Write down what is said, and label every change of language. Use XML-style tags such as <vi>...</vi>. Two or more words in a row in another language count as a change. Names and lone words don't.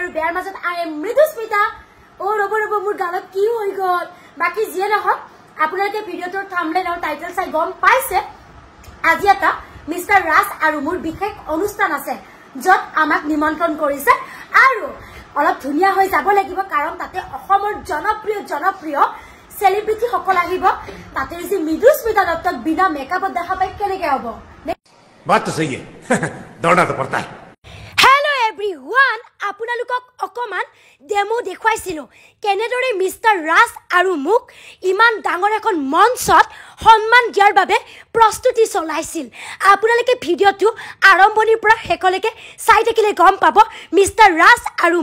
<as>আৰু বেয়াৰ মাজত</as> <en>I am</en> <as>মৃদুস্মিতা ও ৰব মোৰ গালত কি হৈ গল বাকি যিয়ে নহওক আপোনালোকে ভিডিঅটোৰ থাম্বনেল আৰু টাইটেল চাই গম পাইছে আজি এটা মিস্টাৰ ৰাজ আৰু মোৰ বিশেষ অনুষ্ঠান আছে যত আমাক নিমন্ত্ৰণ কৰিছে আৰু অলপ ধুনিয়া হৈ যাব লাগিব কাৰণ তাতে অসমৰ জনপ্ৰিয় सेलिब्रिटी সকল আহিব তাতে যে মৃদুস্মিতা দত্তক বিনা মেকআপত দেখা পাই কেনেকে হ'ব</as> <hi>बात तो सही है दौड़ना तो पड़ता है</hi> <en>Hello everyone</en> <as>আপোনালোকক অকমান ডেমো দেখুৱাইছিলো কেনেদৰে মিস্টাৰ ৰাজ আৰু মুক ইমান ডাঙৰ এখন মঞ্চত সন্মান দিয়াৰ বাবে প্ৰস্তুতি চলাইছিল আপোনালোকে ভিডিঅটো আৰম্ভণিৰ পৰা শেষলৈকে চাই থাকিলে গম পাব মিস্টাৰ ৰাজ আৰু</as>